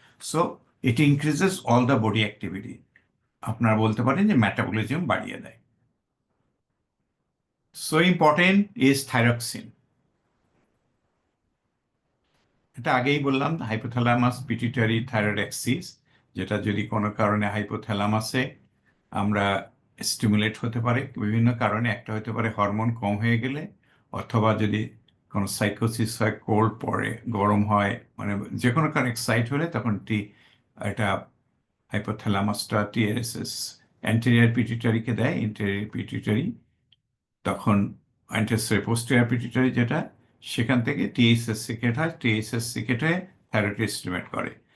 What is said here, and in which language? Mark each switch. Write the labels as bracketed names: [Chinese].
[English] So it increases all the body activity. [Bangla] আপনারা বলতে পারেন যে মেটাবলিজম বাড়িয়ে দেয়। [English] So important is thyroxine. [Bangla] এটা আগেই বললাম, হাইপোথ্যালামাস পিটুইটারি থাইরয়েড অ্যাক্সিস, যেটা যদি কোনো কারণে হাইপোথ্যালামাসে আমরা স্টিমুলেট হতে পারে বিভিন্ন কারণে। একটা হতে পারে হরমোন কম হয়ে গেলে, অথবা যদি কোনো সাইকোসিস হয়, কোল্ড পড়ে, গরম হয়, মানে যে কোনো কারণে এক্সাইট হলে তখন এটা হাইপোথ্যালামাসটা TSS অ্যান্টেরিয়র পিটুইটারিকে দেয়, ইন্টেরিয়র পিটুইটারি তখন পোস্টেরিয়র পিটুইটারি যেটা, সেখান থেকে TSH সিক্রেট হয়, TSH সিক্রেট হয়ে থাইরয়েড স্টিমুলেট করে।